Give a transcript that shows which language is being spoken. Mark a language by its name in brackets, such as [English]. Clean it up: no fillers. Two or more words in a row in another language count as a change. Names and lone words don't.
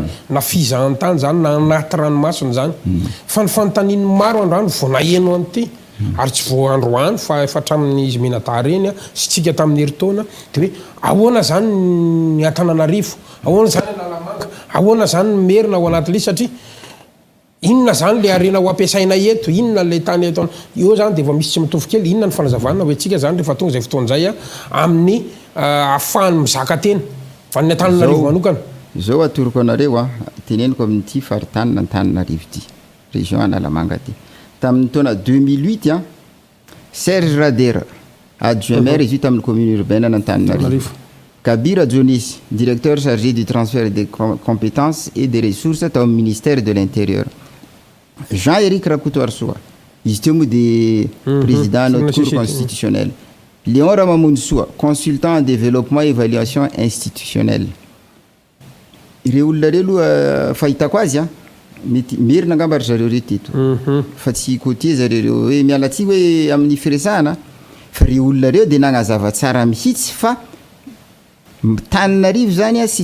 [Malagasy] na fizahany tany zany na anaty ranomasony zany fa ny fanontaniany maro androany vao naheno an'ity ary tsy vao androany fa efa hatramin'ny izy menata reny sy tsika tamin'ny heritaona dia hoe ahoana zany ny Antananarivo ahoana zany ny Lalamanga ahoana zany ny merina ao anatin'ilay satria inona zany le arena ho ampiasaina eto inona le tany eto io zany dia efa misy tsy mitovy kely inona ny fanazavana hoe tsika zany rehefa tonga zay fotoan'izay amin'ny ahafahany mizaka tena fa ny Antananarivo manokana zao atoroko anareo teneniko amin'ity faritany Antananarivo ity région Analamanga ty tamin'ny taona 2008 [French] Serge Rader adjoint maire [Malagasy] izy io tamin'ny [French] commune urbaine Antananarivo Kabira Dionis directeur chargé du transfert des compétences et des ressources au ministère de l'Intérieur Jean-Éric Rakoto Arsoa [Malagasy] izy teo moa dia [French] président notre cour constitutionnelle Léon Ramamoun Soa, consultant en développement et évaluation institutionnelle. [Malagasy] Ireo olona reo aloha fahitako azy mety merina angamba ry zareo reteto fa tsy côté zareo hoe mialatsy hoe amin'ny firesahana fa re olona reo dia nagnazava tsara mihitsy fa Tananarivo zany a sy